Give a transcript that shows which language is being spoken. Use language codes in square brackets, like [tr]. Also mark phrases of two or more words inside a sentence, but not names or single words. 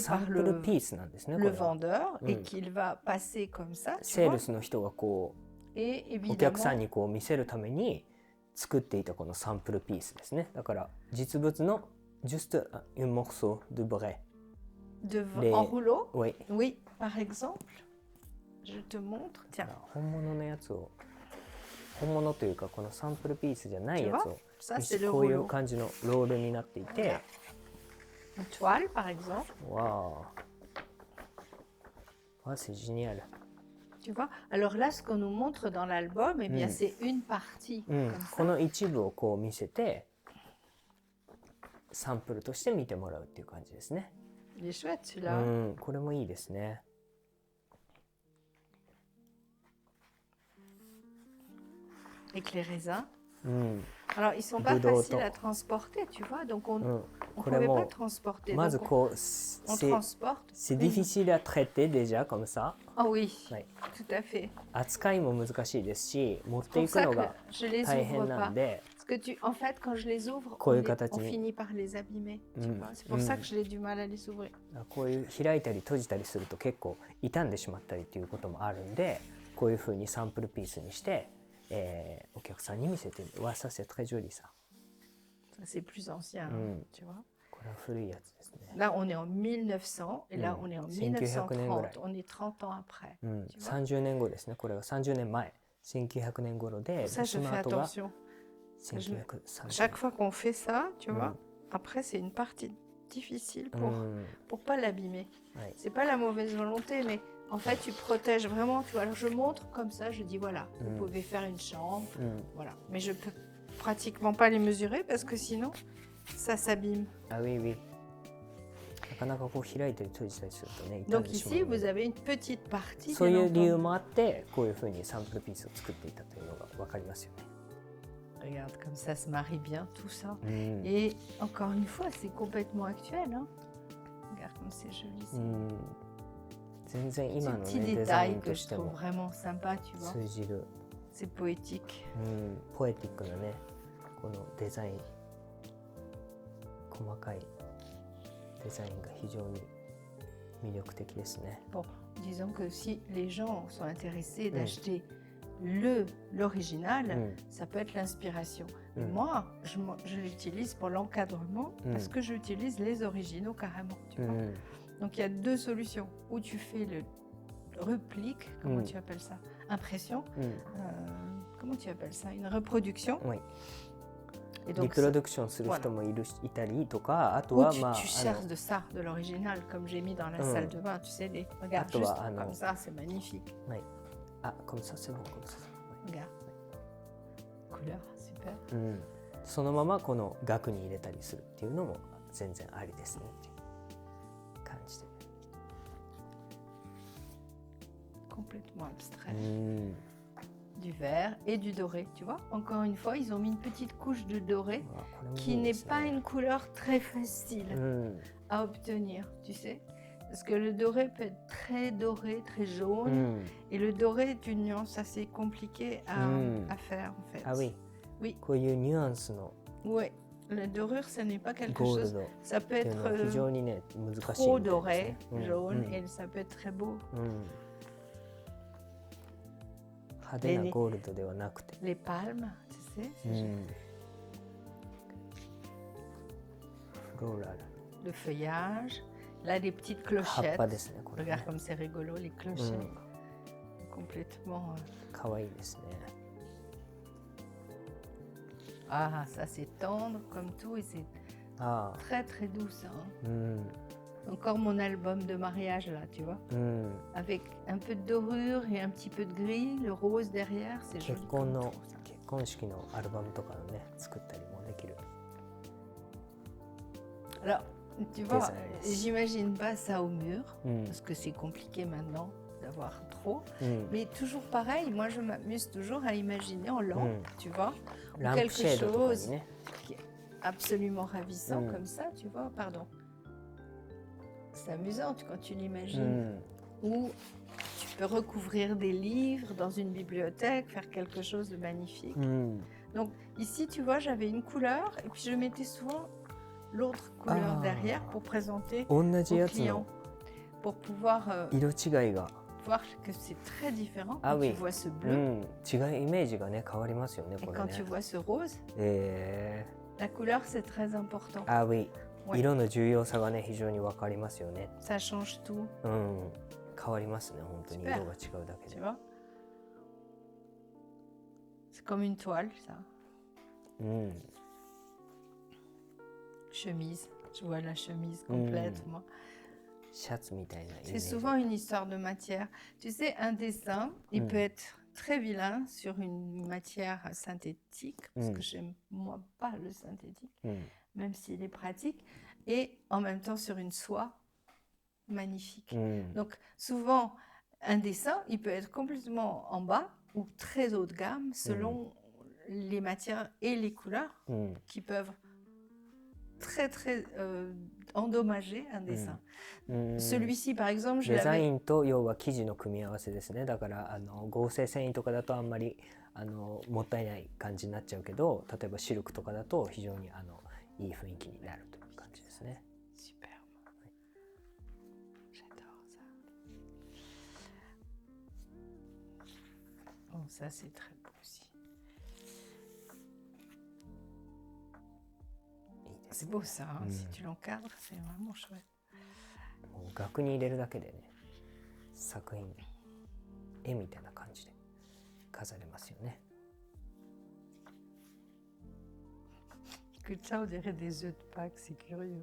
[ja] サ [fr] par [ja] ンプルピースなんですね。こ [fr] le [ja] れは [fr] vendeur et qu'il va passer comme ça, tu [ja] セー [fr] vois. [ja] ルスの人がこ [fr] Et [ja] うお客さん [fr] évidemment, [ja] にこう見せるために作っていたこのサンプルピースですね。だから実物の [fr] juste un morceau de vrai. Les- en rouleau. Oui. Oui, par exemple, je te montre. Tiens, [ja] 本物のやつを、本物というかこのサンプルピースじゃないやつを [fr] ça c'est le [ja] こういう [fr] rouleau. [ja] 感じのロールになっていて、 [fr] une toile, par exemple. Waouh. Ah, c'est génial. Tu vois? Alors là, ce qu'on nous montre dans l'album, eh bien, c'est une partie [ja] うん、 [fr] comme [ja] こ [fr] ça. [ja] の一部をこう見せてサンプルとして見てもらうっていう感じですね。 [fr] Il est chouette [ja] う [fr] celui-là. [ja] ん、これもいいですね。 [fr] Avec les raisins. [ja] うん、 [fr] Alors, ils sont pas Boudou faciles autant. à transporter, tu vois. Donc, on [ja] うん、 [fr] ne [ja] これ [fr] pouvait pas [ja] も [fr] transporter. [ja] ま [fr] Donc, [ja] ず [fr] on, [ja] こう [fr] on c'est transporte. c'est une- difficile à traiter déjà comme ça. Ah oui, Ouais. tout à fait. [ja] 扱いも難しいですし、持っ [fr] C'est [ja] て [fr] pour [ja] いく [fr] ça [ja] の [fr] que [ja] が [fr] je les [ja] 大 [fr] ouvre [ja] 変な [fr] pas. [ja] んで、 [fr] Parce que en fait, quand je les ouvre, [ja] こういう [fr] on [ja] 形に [fr] finit par les abîmer. Tu Mm. vois. C'est pour ça que j'ai du mal à les ouvrir. [ja] こういう開いたり閉じたりすると結構傷んでしまったりっていうこともあるんで、こういうふうにサンプルピースにして、お客さんに見せてみる。 [fr] わ、ça c'est très joli ça。 Ça, c'est plus ancien, Mm. tu vois. [ja] これは古いやつですね。 [fr] Là, on est en 1900 et là, Mm. on est en [ja] 1900 年ぐらい。 [fr] 1930. On est 30 ans après. [ja] うん、 [fr] Tu vois. [ja] 30 年後ですね。これが30年前、1900年頃で、 [fr] Ça, je [ja] その [fr] fais [ja] 後が [fr] attention. 1930 Chaque fois qu'on fait ça, tu vois, Mm. après, c'est une partie difficile [ja] う [fr] pour [ja] ん、 [fr] pas l'abîmer. [ja] はい、 [fr] C'est pas la mauvaise volonté, mais en fait, tu protèges vraiment. Tu vois, alors je montre comme ça, je dis voilà, vous Mm. pouvez faire une chambre, [ja] うん、 [fr] voilà. Mais je peux pratiquement pas les mesurer parce que sinon, ça s'abîme. [ja] あ、 [fr] oui oui. [ja] なかなかこう開いたり閉じたりするとね、傷ん [fr] Donc [ja] でしま [fr] ici, [ja] うの [fr] vous [ja] で、 [fr] avez une petite partie. [ja] そう [fr] bien [ja] いう理由 [fr] entendu. [ja] もあってこういうふうにサンプルピースを作っていたというのが分かりますよね。 [fr] Regarde, comme ça se marie bien tout ça. [ja] うん、 [fr] Et encore une fois, c'est complètement actuel. Hein. Regarde comme c'est joli. [ja] うん、全然今 [fr] Ce [ja] の [fr] petit [ja] ねデザイ [fr] détail [ja] ン [fr] que [ja] と [fr] je [ja] して [fr] trouve [ja] も [fr] vraiment sympa, tu vois. [ja] 通じる、 [fr] C'est poétique. [ja] うん、ポエティックなねこのデザイン、細かいデザインが非常に魅力的ですね。 [fr] Bon, disons que si les gens sont intéressés Mm. d'acheter l'original, [ja] うん、 [fr] ça peut être l'inspiration. Mais Mm. moi, je l'utilise pour l'encadrement parce Mm. que j'utilise les originaux carrément. Tu [ja] う [fr] vois. [ja] ん、 [fr] Donc il y a deux solutions. Ou tu fais le replique, comment Mm. tu appelles ça? Impression. [ja] うん、 [fr] Comment tu appelles ça? Une reproduction. [ja] はい。 [fr] Et [ja] リ [fr] donc, [ja] プロダクションする人もいたりとか、あと [fr] ou [ja] は [fr] tu, [ja] まあ [fr] tu cherches de ça, de l'original, comme j'ai mis dans la Mm. salle de bain. Tu sais, regarde toi, juste ah non. comme ça, c'est magnifique. あ、comme ça c'est bon comme ça。 Regarde. Couleur, super. [ja] うん、そのままこの額に入れたりするっていうのも全然ありですねっていう感じで。 [fr] Complètement abstrait. [ja] うん、 [fr] Du vert et du doré, tu vois. Encore une fois, ils ont mis une petite couche de doré [ja] うわこれもい [fr] qui [ja] いで [fr] n'est [ja] す [fr] pas [ja] ね。 [fr] une couleur très facile [ja] うん、 [fr] à obtenir, tu sais. Parce que le doré peut être très doré, très [ja] う [fr] jaune. [ja] ん、 [fr] Et le doré est une nuance assez compliquée Mm. à faire, en fait. [ja] あ、ウィ、 [fr] Oui. [ja] こういうニュアンスの [fr] Ouais. La dorure, ce n'est pas quelque [ja] ゴール [fr] chose. [ja] ドっ [fr] Ça peut [ja] ていう [fr] être [ja] のは非常にね難しい [fr] trop [ja] みたい [fr] doré, [ja] ですね。 [fr] jaune, [ja] うん、 [fr] et ça peut être très beau. [ja] うん、派手なゴールドではなくて、 [fr] Les palmes, tu sais, [ja] う [fr] c'est [ja] ん、フローラル、 [fr] le feuillage. Là, des petites [ja] 葉っ [fr] clochettes. [ja] ぱですねこれね。 [fr] Regarde comme c'est rigolo, les [ja] う [fr] clochettes. [ja] ん、 [fr] Complètement. [ja] 可愛いですね。 [fr] Ah, ça c'est tendre comme tout et c'est [ja] ああ、 [fr] très très doux ça. Hein. [ja] うん、 [fr] Encore mon album de mariage là, tu vois. [ja] うん。 [fr] Avec un peu de dorure et un petit peu de gris, le rose derrière, c'est [ja] 結 [fr] joli [ja] 婚 [fr] comme [ja] の [fr] tout, ça. [ja] 結婚式のアルバムとかのね作ったりもできる [fr] Alors, tu [ja] デ [fr] vois, [ja] ザインです。 [fr] j'imagine pas ça au mur, [ja] うん、 [fr] parce que c'est compliqué maintenant d'avoir trop. [ja] うん、 [fr] Mais toujours pareil, moi je m'amuse toujours à imaginer en lampe, Mm. tu vois, [ja] ランプシェードとかにね。 [fr] qui est absolument ravissant Mm. comme ça, tu vois, pardon. C'est amusant quand tu [ja] う [fr] l'imagines. [ja] ん、 [fr] Ou tu peux recouvrir des livres dans une bibliothèque, faire quelque chose de magnifique. [ja] うん、 [fr] Donc ici, tu vois, j'avais une couleur et puis je mettais souvent l'autre couleur Ah. derrière pour présenter [ja] 同じ [fr] aux [ja] やつ [fr] clients, [ja] の [fr] pour pouvoir [ja] 色違いが、 [fr] voir que c'est très différent Ah quand oui. tu vois ce [ja] う [fr] bleu [ja] ん、違いイメージがね変わりますよね [fr] et [ja] これ [fr] quand [ja] ね [fr] tu。vois ce rose. え La couleur, c'est très important. [ja] あ、ウィ、 [fr] Ouais. [ja] 色の重要さがね非常に分かりますよね。 [fr] Ça change tout, [ja] うん、変わりますね本当に [fr] Super. [ja] 色が違うだけ [fr] tu [ja] で。 [fr] vois. C'est comme une toile, ça. [ja] うん、 [fr] Chemise. Je vois la chemise complète, moi. [ja] シャツみたいなイメー [fr] C'est [ja] ジ。 [fr] souvent une histoire de matière. Tu sais, un dessin, il peut être très vilain sur une matière synthétique, parce que j'aime, moi, pas le synthétique, [ja] うん [fr] même s'il est pratique, et en même temps sur une soie magnifique. [ja] うん [fr] Donc, souvent, un dessin, il peut être complètement en bas ou très haut de gamme selon les matières et les couleurs [ja] うん [fr] qui peuvent très, très endommager un dessin. [ja] うん [fr] Celui-ci, par exemple, je [ja] デザイ [fr] l'avais... [ja] ンと要は生地の組み合わせですね。だから合成繊維とかだとあんまりもったいない感じになっちゃうけど、例えばシルクとかだと非常にいい雰囲気になるという感じですね。 [fr] Superbe. J'adore ça. Bon, ça c'est très beau aussi. [ja] いいです [fr] C'est [ja] ね。 [fr] beau ça, hein, si tu l'encadres, c'est vraiment chouette. [ja] もう額に入れるだけでね、作品絵みたいな感じで飾れますよね。 [fr] Écoute, ça, on dirait des œufs de Pâques, c'est curieux.